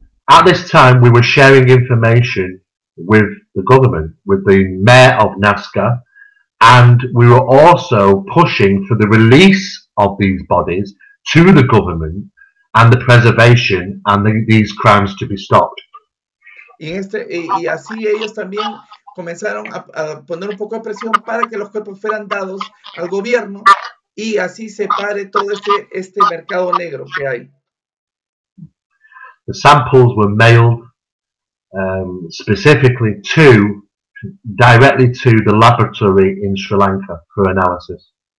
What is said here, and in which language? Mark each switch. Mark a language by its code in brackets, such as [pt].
[en] At this time, we were sharing information with the government, with the Mera of Nazca, and we were also pushing for the release of these bodies to the government and the preservation and these crimes to be stopped. [es] Y así ellos también comenzaron a poner un poco de presión para que los cuerpos fueran dados al gobierno y así se pare todo este mercado negro que hay. [en] The samples were mailed specifically directly to the laboratory in Sri Lanka for analysis.